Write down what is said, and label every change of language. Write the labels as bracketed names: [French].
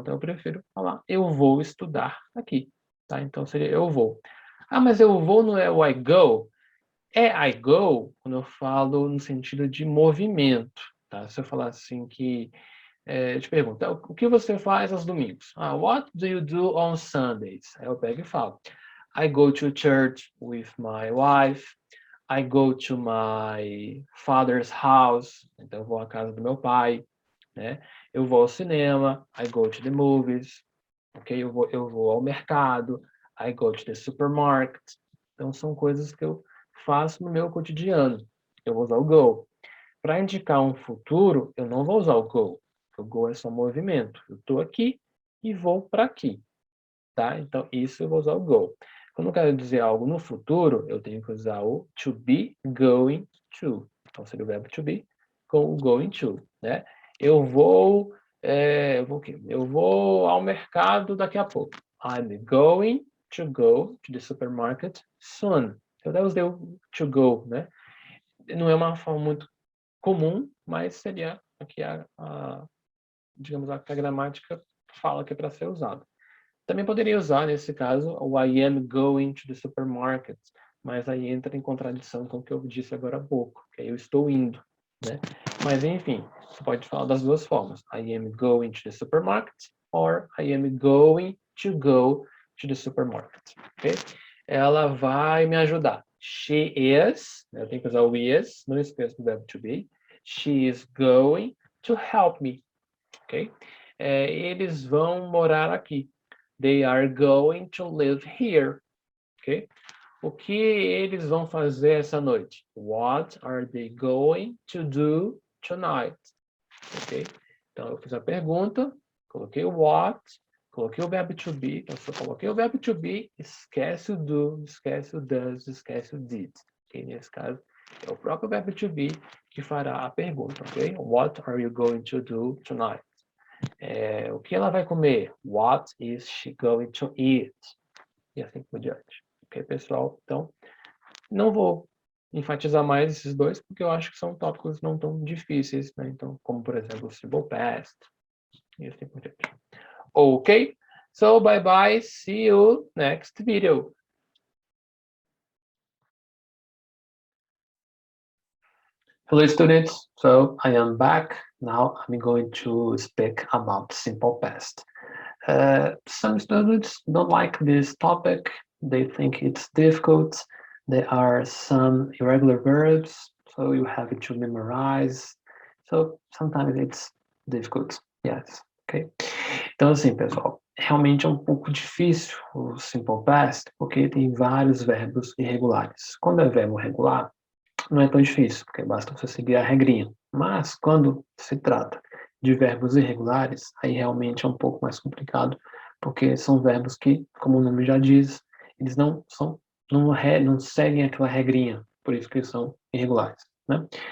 [Portuguese] Então, eu prefiro falar eu vou estudar aqui. Tá? Então, seria eu vou. Ah, mas eu vou não é o [English] I go? [Portuguese] É [English] I go [Portuguese] quando eu falo no sentido de movimento, tá? Se eu falar assim que, eu te pergunto, o que você faz aos domingos? [English] Ah, what do you do on Sundays? [Portuguese] Aí eu pego e falo, [English] I go to church with my wife, I go to my father's house, [Portuguese] então eu vou à casa do meu pai, né? Eu vou ao cinema, [English] I go to the movies, ok? [Portuguese] Eu vou ao mercado, [English] I go to the supermarket. [Portuguese] Então, são coisas que eu faço no meu cotidiano. Eu vou usar o go. Para indicar um futuro, eu não vou usar o go. O go é só movimento. Eu estou aqui e vou para aqui, tá? Então, isso eu vou usar o go. Quando eu quero dizer algo no futuro, eu tenho que usar o to be going to. Então, seria o verbo to be com o going to, né? Eu vou, o quê? Eu vou ao mercado daqui a pouco. [English] I'm going to go to the supermarket soon. [Portuguese] Eu até usei o to go, né? Não é uma forma muito comum, mas seria aqui digamos, a gramática fala que é para ser usado. Também poderia usar, nesse caso, o [English] I am going to the supermarket, [Portuguese] mas aí entra em contradição com o que eu disse agora há pouco, que eu estou indo, né? Mas, enfim, você pode falar das duas formas. [English] I am going to the supermarket or I am going to go to the supermarket, ok? [Portuguese] Ela vai me ajudar. [English] She is, [Portuguese] eu tenho que usar o is, não esqueça do verbo to be. [English] She is going to help me, ok? [Portuguese] Eles vão morar aqui. [English] They are going to live here, ok? [Portuguese] O que eles vão fazer essa noite? [English] What are they going to do tonight? Ok? [Portuguese] Então, eu fiz a pergunta, coloquei o what, coloquei o verbo to be. Então, se eu coloquei o verbo to be, esquece o do, esquece o does, esquece o did. Ok? Nesse caso, é o próprio verbo to be que fará a pergunta, ok? [English] What are you going to do tonight? [Portuguese] O que ela vai comer? [English] What is she going to eat? [Portuguese] E assim por diante. Ok, pessoal? Então, não vou enfatizar mais esses dois, porque eu acho que são tópicos não tão difíceis, né? Então, como, por exemplo, o simple past, e assim por diante. [English] Ok? So, bye-bye. See you next video. Hello, students. So, I am back. Now, I'm going to speak about simple past. Some students don't like this topic. They think it's difficult. There are some irregular verbs, so you have to memorize. So sometimes it's difficult. Yes, ok? [Portuguese] Então, assim, pessoal, realmente é um pouco difícil o simple past, porque tem vários verbos irregulares. Quando é verbo regular, não é tão difícil, porque basta você seguir a regrinha. Mas quando se trata de verbos irregulares, aí realmente é um pouco mais complicado, porque são verbos que, como o nome já diz, eles não seguem aquela regrinha, por isso que eles são irregulares, né?